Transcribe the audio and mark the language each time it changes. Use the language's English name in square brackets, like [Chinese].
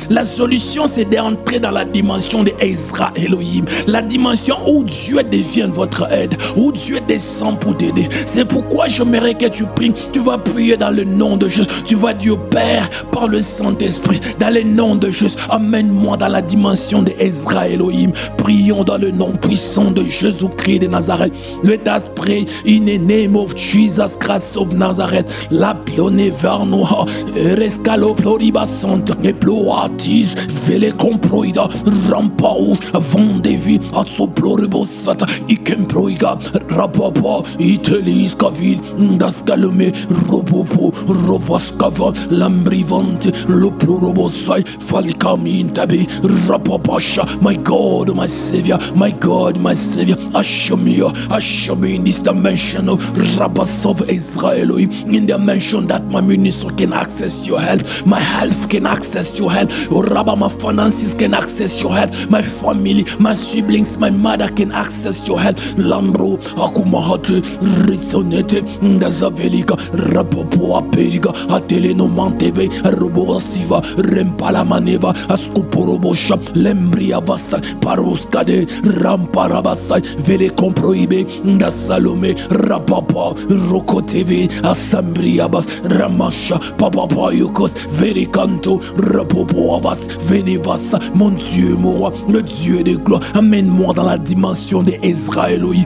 [French] La solution c'est d'entrer dans la dimension de Ezra Elohim, la dimension où Dieu devient votre aide, où Dieu descend pour t'aider. C'est pourquoi j'aimerais que tu pries. Tu vas prier dans le nom de Jésus. Tu vas dire Père, par le Saint-Esprit, dans le nom de Jésus, amène-moi dans la dimension de Ezra Elohim. Prions dans le nom puissant de Jésus-Christ de Nazareth. [English] Let us pray in the name of Jesus Christ of Nazareth. La pionne vers nous, rescalo ploriba santa, et ploatis, vele comproida, rampau, vendevi, a soploribosata, ikemproiga, rapapa, itelis kavid, daskalome, robopo, rovaskava, lambrivante, loplorobosai, falikamintabe, rapapasha. My God, my Savior, my God, my Savior, usher me in this dimension of Rabbas of Israel, in the dimension that my ministry can access your help, my health can access your help, Rabba, my finances can access your help, my family, my siblings, my mother can access your help. Lambro, akumahate, risonete, ndazavelika, rapopo aperiga, atelenomenteve, robosiva, rempalamaneva, askuporobosha, lembriavasa, paroskade, ramparabasai, vele comproibe, ndasalome, rapapa, rokoteve, assembriabas, ramasha, papa yukos, vericanto, rapopoavas, venivasa, [French] mon Dieu, mon roi, le Dieu de gloire, amène-moi dans la dimension de Israël,